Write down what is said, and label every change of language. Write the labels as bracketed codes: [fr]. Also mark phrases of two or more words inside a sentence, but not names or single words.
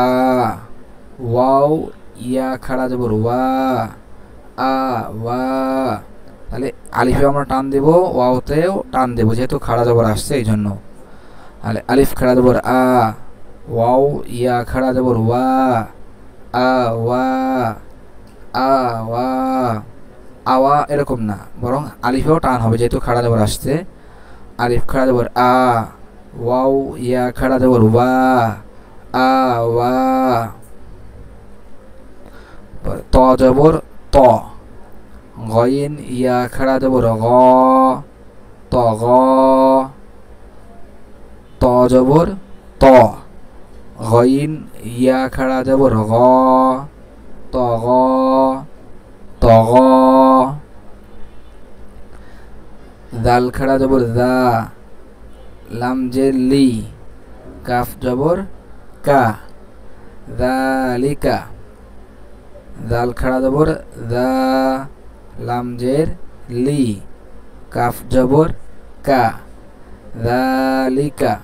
[bn] ওয়াও ইয়া খাড়া জবর ওয়া, আ ওয়া। তাহলে আলিফে আমরা টান দেব, ওয়াওতেও টান দেব, যেহেতু খাড়া জবর আসছে এই জন্য। তাহলে আলিফ খাড়া জবর আ, ওয়াও ইয়া খাড়া জবর ওয়া, আ ওয়া, আ ওয়া। আওয়া এরকম না, বরং আলিফেও টান হবে যেহেতু খাড়া জবর আসছে। আলিফ খাড়া জবর আ, ওয়াও ইয়া খাড়া জবর ওয়া, আ ওয়া। ত জবর ত, গইন ইয়া খাড়া জবর গ, ত গ। ত জবর ত, গইন ইয়া খাড়া জবর গ, ত গ, ত গ। দাল খাড়া জবর দা, লাম জের লি, কাফ জবর কা, যালিকা। দাল খাড়া জবর দা, লাম জের লি, কাফ জবর কা, যালিকা।